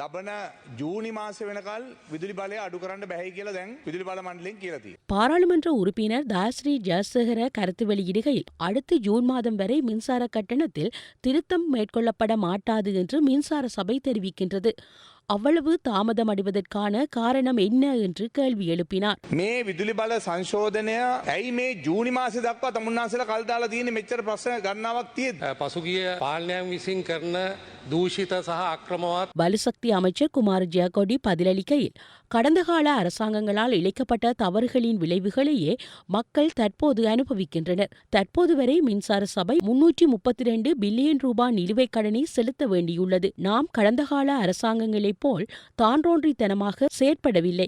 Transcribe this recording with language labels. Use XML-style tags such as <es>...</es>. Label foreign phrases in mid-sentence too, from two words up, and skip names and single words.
<ta>பாராளுமன்ற உறுப்பினர் தாஸ்ரீ ஜெயசேகர கருத்து வெளியிடுகையில் அடுத்த ஜூன் மாதம் வரை மின்சார கட்டணத்தில் திருத்தம் மேற்கொள்ளப்பட மாட்டாது என்று மின்சார சபை தெரிவிக்கின்றது. அவ்வளவு தாமதம் அடைவதற்கான காரணம் என்ன என்று கேள்வி எழுப்பினார்.</ta> <si>මේ විදුලි බල සංශෝධනය ඇයි මේ ජූනි මාසෙ දක්වා තමුන්නාසලා කල් දාලා තියෙන්නේ මෙච්චර ප්‍රශ්න ගණනාවක් තියෙද්දි? පසුගිය පාලනයන් විසින් කරන දූෂිත සහ අක්‍රමවත්</si> <ta>வலுசக்தி அமைச்சர் குமார் ஜெயக்கொடி பதிலளிக்கையில் கடந்த கால அரசாங்கங்களால் இழைக்கப்பட்ட தவறுகளின் விளைவுகளையே மக்கள் தற்போது அனுபவிக்கின்றனர். தற்போது வரை மின்சார சபை 332 பில்லியன் ரூபாய் நிலுவைக் கடனை செலுத்த வேண்டியுள்ளது. நாம் கடந்த கால அரசாங்கங்களைப் போல் தான்றோன்றித்தனமாக செயற்படவில்லை.</ta>